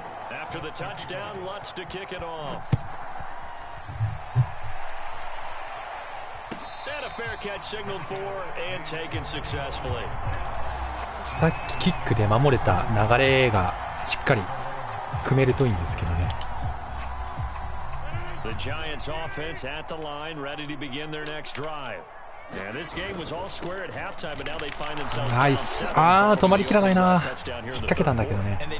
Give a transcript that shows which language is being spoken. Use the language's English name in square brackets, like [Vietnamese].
[English] After the touchdown, Lutz to kick it off. And a fair catch signaled for and taken successfully. [Japanese] さっきキックで守れた流れがしっかり組めるといいんですけどね。 [English] The Giants offense at the line, ready to begin their next drive. And this game was all square at halftime, but now they find themselves. [Japanese] ナイス。ああ、止まりきらないな。引っ掛けたんだけどね。